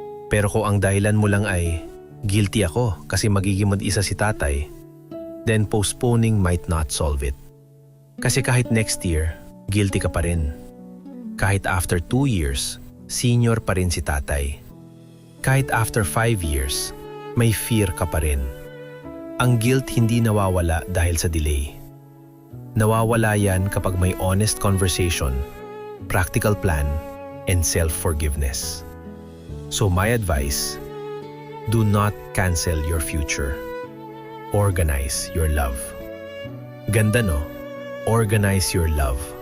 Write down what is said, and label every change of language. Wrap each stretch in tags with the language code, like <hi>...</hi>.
<tl>Pero kung ang dahilan mo lang ay, guilty ako kasi magiging mag-isa si tatay,</tl> <en>then postponing might not solve it.</en> <tl>Kasi kahit next year, guilty ka pa rin. Kahit after 2 years, senior pa rin si tatay. Kahit after 5 years, may fear ka pa rin. Ang guilt hindi nawawala dahil sa delay. Nawawala yan kapag may honest conversation,</tl> <en>practical plan, and self-forgiveness. So my advice, do not cancel your future. Organize your love.</en> <tl>Ganda no?</tl> <en>Organize your love.</en>